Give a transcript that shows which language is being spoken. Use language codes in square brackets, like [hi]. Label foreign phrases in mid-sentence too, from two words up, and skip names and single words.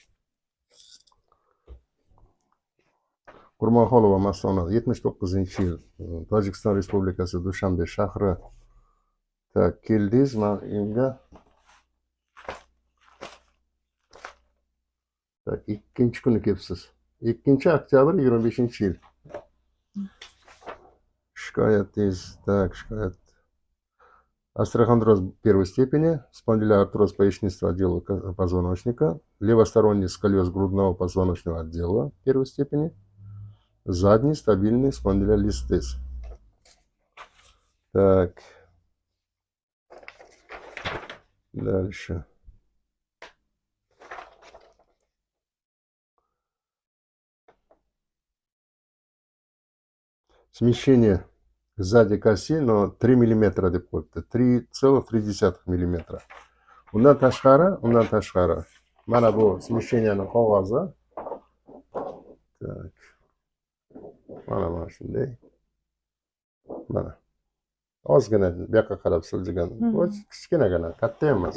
[uz] Qurbonxonova Mastona 79-yil, Tojikiston Respublikasi Dushanbe shahri. Keldingiz menga. Ikkinchi kuni kelibsiz. 2-oktyabr 25-yil. Shikoyatingiz, shikoyat. [ru] Остеохондроз первой степени, спондилоартроз поясничного отдела позвоночника, левосторонний сколиоз грудного позвоночного отдела первой степени, задний стабильный спондилолистез. Так. Дальше. Смещение Сзади коси, но 3 миллиметра [uz] deb qo'yibdi. 3,3 millimetra. Undan tashqari mana bu смещениyaning qog'ozi. Так. Mana shunday. Mana. Ozgina bu yoqqa qarab siljigan. Kichkinagina, katta emas.